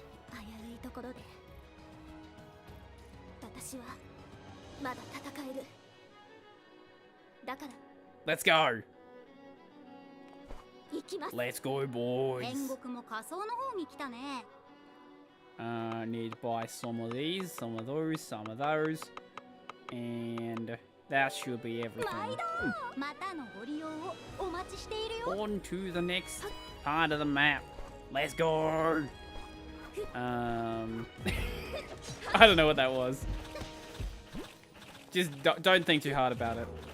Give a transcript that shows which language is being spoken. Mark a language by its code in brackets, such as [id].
[ja] 危ういところで私はまだ戦える。だから [en] Let's go. [ja] 行きます。 [en] Let's go, boys. [ja] 天国も仮想の方に来たね。 [en] Need to buy some of these, some of those, some of those. And that should be everything. [ja] またのご利用をお待ちしているよ。 [en] On to the next part of the map. Let's go. I don't know what that was. Just don't think too hard about it.